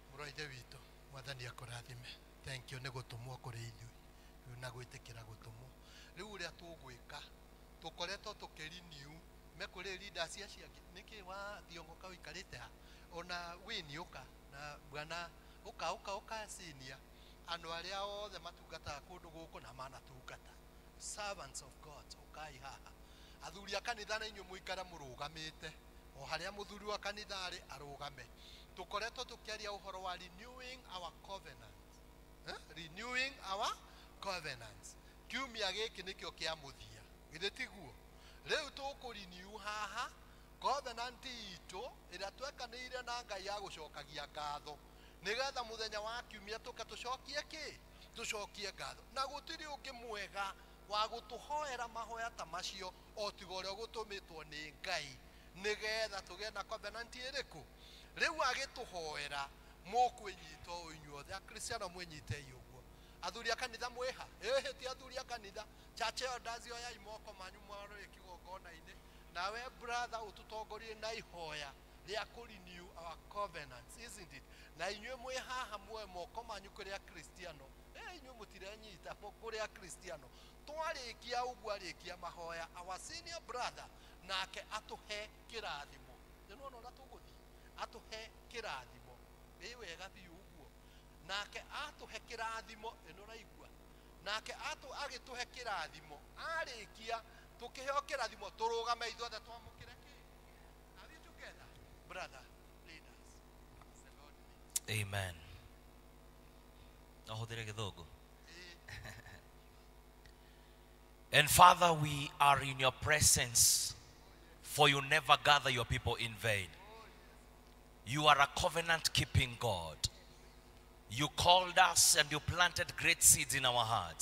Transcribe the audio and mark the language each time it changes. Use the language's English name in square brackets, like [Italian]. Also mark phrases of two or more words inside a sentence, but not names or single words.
[Kikuyu] ithe witũ mwathani akũrathime. [English] Thank you [Kikuyu] nĩ gũtũmwo kũrĩ ithuĩ na gwĩtĩkĩra gũtũmwo. Rĩu ũrĩa tũgwĩka tũkoretwo tũkĩrenew me kũrĩ leaders acio angĩ nĩkĩ wa Thiongo Kau ikarĩte ha ona wini ũka na bwana ũka senior andũ arĩa othe matungataga kũndũ gũkũ na manatungata [English] servants of God [Kikuyu] ũkai haha athuri a kanitha na inyuĩ mũikara mũrũgamĩte o harĩa mũthuri wa kanitha arĩ arũgame. Tukoretwo tukiaria uhoro wa [English] renewing our covenant. Renewing our covenants. [Kikuyu] Kiumia gĩkĩ nĩkĩo kĩa mũthia. Githĩ tiguo? Rĩu tũkũrenew haha covenant itũ ĩrĩa twekanĩire na Ngai ya gũcokagia ngatho. Nĩgetha mũthenya wa kiumia tũcokie kĩ? Tũcokie ngatho. Na gũtirĩ ũngĩ mwega wa gũtũhoera mahoya ta macio o tiga ũrĩa gũtũmĩtwo nĩ Ngai. Nĩgetha tũgĩe na covenant ĩrĩkũ? Rĩu agĩtũhoera mũkwĩnyita o inyuothe akristiano mwĩnyite ũguo. Athuri a kanitha mwĩha ti athuri a kanitha chache odazi oya imoko manyu mwaro ikigongona-inĩ nawe brother ututongorie na ihoya rĩa kũrenew [English] our covenants, isn't it? [Kikuyu] Na inyuĩ mwĩ haha muoe moko manyu kũrĩ akristiano inyuĩ mũtirenyita kũrĩ akristiano twarĩkia ũguo arĩkia mahoya [English] our senior brother [Kikuyu] nake atũhe kĩrathimo. Nĩwona ũrĩa tũgũthiĩ atũhe kĩrathimo wega biũ ũguo nake atũhe kĩrathimo ĩnoraigua nake agĩtũhe kĩrathimo arĩkia tũkĩheo kĩrathimo tũrũgame ithuothe twamũkĩre kĩ? [English] Are you together brother leaders? [Kikuyu] Amen. Ahũthĩre gĩthũngũ. [English] And Father, we are in your presence, for you never gather your people in vain. You are a covenant-keeping God. You called us and you planted great seeds in our hearts.